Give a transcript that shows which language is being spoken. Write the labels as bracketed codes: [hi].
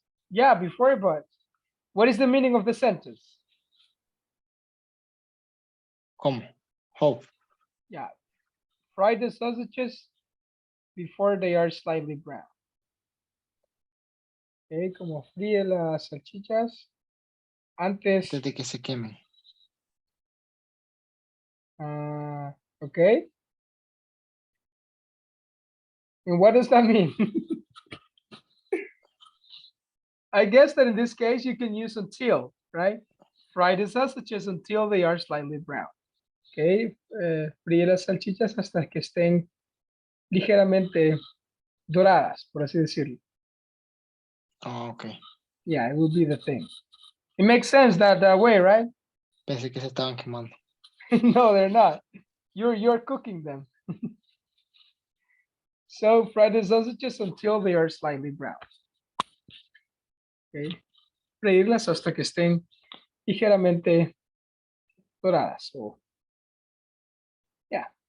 [en] Yeah, before, but what is the meaning of the sentence? [es] ¿Cómo? [en] How? Yeah, fry the sausages before they are slightly brown. [es] Okay, como fríe las salchichas antes. Antes de que se quemen. [en] Okay. And what does that mean? I guess that in this case you can use until, right? Fry the sausages until they are slightly brown. [es] Okay, fríe las salchichas hasta que estén ligeramente doradas, por así decirlo. [en] Ah, okay. Yeah, it will be the thing. It makes sense that way, right? [es] Pensé que se estaban quemando. [en] No, they're not. You're cooking them. So fry the sausages until they are slightly brown. Okay. [es] Freírlas hasta que estén ligeramente doradas. [en] So, yeah.